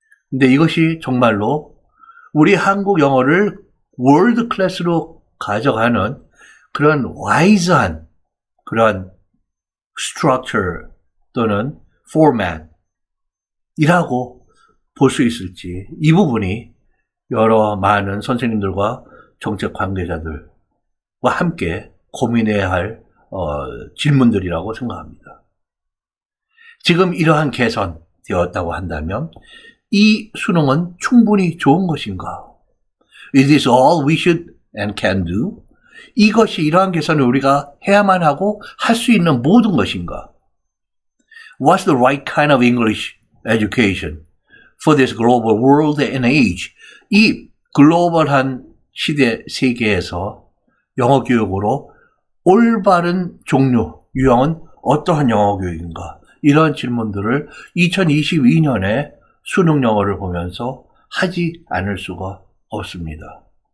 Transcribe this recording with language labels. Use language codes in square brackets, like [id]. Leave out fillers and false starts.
[ko] 근데 이것이 정말로 우리 한국 영어를 월드 클래스로 가져가는 그런 와이즈한 그런 structure 또는 format이라고 볼 수 있을지 이 부분이 여러 많은 선생님들과 정책 관계자들과 함께 고민해야 할 질문들이라고 생각합니다. 지금 이러한 개선되었다고 한다면 이 수능은 충분히 좋은 것인가? [en] Is this all we should and can do? [ko] 이것이 이러한 개선을 우리가 해야만 하고 할 수 있는 모든 것인가? [en] What's the right kind of English education for this global world and age? [ko] 이 글로벌한 시대 세계에서 영어 교육으로 올바른 종류, 유형은 어떠한 영어 교육인가? 이런 질문들을 2022년에 수능 영어를 보면서 하지 않을 수가 없습니다.